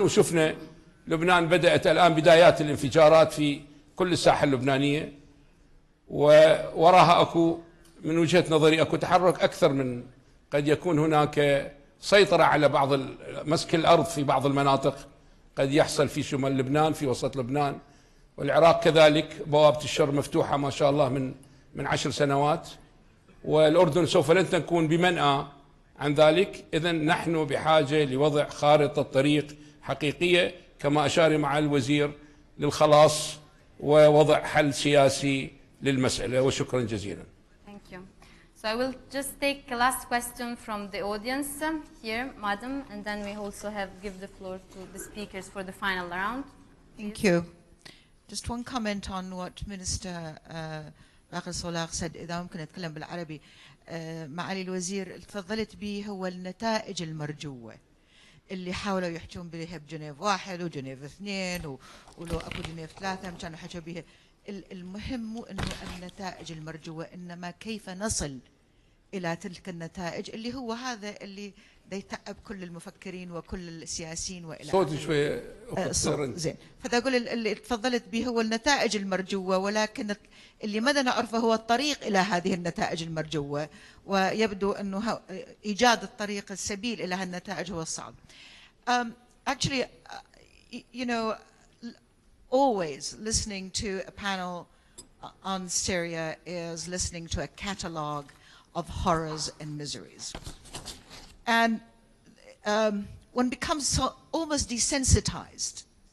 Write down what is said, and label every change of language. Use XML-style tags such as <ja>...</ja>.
<ar>وشفنا لبنان بدأت الآن بدايات الانفجارات في كل الساحة اللبنانية، ووراها أكو من وجهة نظري أكو تحرك أكثر من قد يكون هناك سيطرة على بعض مسك الأرض في بعض المناطق قد يحصل في شمال لبنان، في وسط لبنان، والعراق كذلك بوابة الشر مفتوحة ما شاء الله من 10 سنوات، والأردن سوف لن تكون بمنأى عن ذلك. إذن نحن بحاجة لوضع خارطة طريق حقيقية كما أشار مع الوزير للخلاص ووضع حل سياسي للمسألة، وشكرا جزيلا.</ar> <en>Thank you. So I will just take a last question from the audience here, madam, and then we also give the floor to the speakers for the final round. Thank you. Just one comment on what Minister Baqir Solagh said.</en> <ar>إذا ممكن أتكلم بالعربي. معالي الوزير تفضلت به هو النتائج المرجوة اللي حاولوا يحجون بها بجنيف 1 وجنيف 2 ولو أكو جنيف 3 كانوا حكوا بها. المهم مو أنه النتائج المرجوة، إنما كيف نصل إلى تلك النتائج اللي هو هذا اللي يتعب كل المفكرين وكل السياسيين وإلى صوت شوي زين. فدا أقول اللي تفضلت به هو النتائج المرجوة، ولكن اللي ماذا نعرفه هو الطريق إلى هذه النتائج المرجوة، ويبدو أنه إيجاد الطريق السبيل إلى هالنتائج هو الصعب.</ar> <en>Actually, you know, always listening to a panel on Syria is listening to a catalogue of horrors and miseries. And one becomes so almost desensitized.</en>